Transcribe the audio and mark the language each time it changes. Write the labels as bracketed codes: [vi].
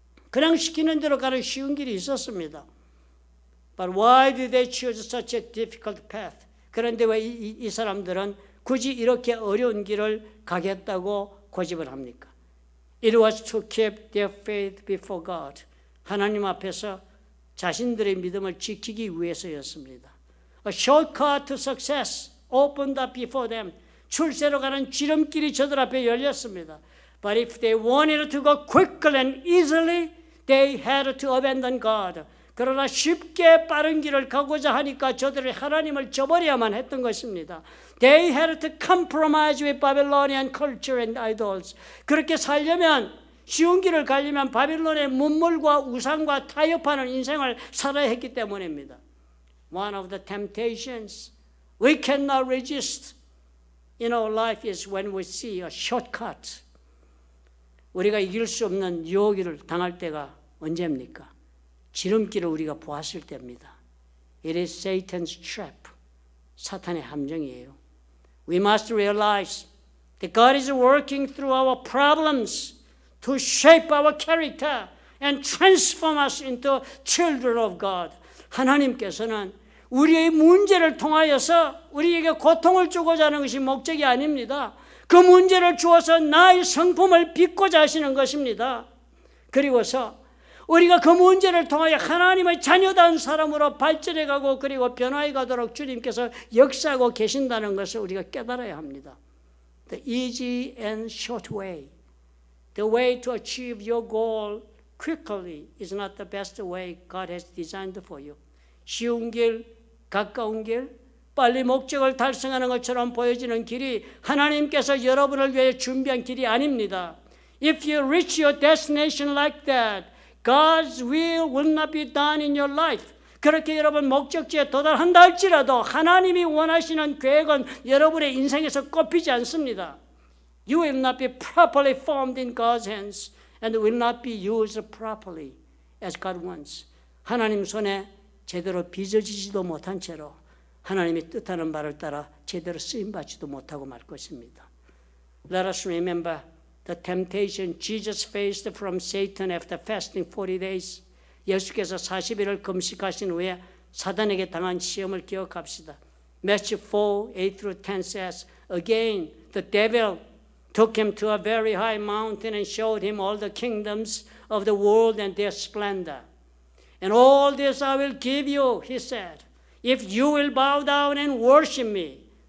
[ko] 그냥 시키는 대로 가는 쉬운 길이 있었습니다. [en] But why did they choose such a difficult path? [ko] 그런데 왜 이 사람들은 굳이 이렇게 어려운 길을 가겠다고 고집을 합니까? [en] It was to keep their faith before God. [ko] 하나님 앞에서 자신들의 믿음을 지키기 위해서였습니다. [en] A shortcut to success opened up before them. [ko] 출세로 가는 지름길이 저들 앞에 열렸습니다. [en] But if they wanted to go quickly and easily, they had to abandon God. [ko] 그러나 쉽게 빠른 길을 가고자 하니까 저들이 하나님을 저버려야만 했던 것입니다. [en] They had to compromise with Babylonian culture and idols. [ko] 그렇게 살려면 쉬운 길을 가려면 바빌론의 문물과 우상과 타협하는 인생을 살아야 했기 때문입니다. [en] One of the temptations we cannot resist in our life is when we see a shortcut. [ko] 우리가 이길 수 없는 유혹을 당할 때가 언제입니까? 지름길을 우리가 보았을 때입니다. [en] It is Satan's trap. [ko] 사탄의 함정이에요. [en] We must realize that God is working through our problems to shape our character and transform us into children of God. [ko] 하나님께서는 우리의 문제를 통하여서 우리에게 고통을 주고자 하는 것이 목적이 아닙니다. 그 문제를 주어서 나의 성품을 빚고자 하시는 것입니다. 그리고서 우리가 그 문제를 통하여 하나님의 자녀다운 사람으로 발전해가고 그리고 변화해 가도록 주님께서 역사하고 계신다는 것을 우리가 깨달아야 합니다. [en] The easy and short way. The way to achieve your goal quickly is not the best way God has designed for you. [ko] 쉬운 길, 가까운 길, 빨리 목적을 달성하는 것처럼 보여지는 길이 하나님께서 여러분을 위해 준비한 길이 아닙니다. [en] If you reach your destination like that, God's will not be done in your life. [ko] 그렇게 여러분 목적지에 도달한다 할지라도 하나님이 원하시는 계획은 여러분의 인생에서 꼽히지 않습니다. [en] You will not be properly formed in God's hands and will not be used properly as God wants. [ko] 하나님 손에 제대로 빚어지지도 못한 채로 하나님이 뜻하는 바를 따라 제대로 쓰임받지도 못하고 말 것입니다. [en] Let us remember the temptation Jesus faced from Satan after fasting 40 days. [ko] 예수께서 40일을 금식하신 후에 사단에게 당한 시험을 기억합시다. [en] Matthew 4, 8 through 10 says, Again, the devil took him to a very high mountain and showed him all the kingdoms of the world and their splendor. And all this I will give you, he said, if you will bow down and worship me.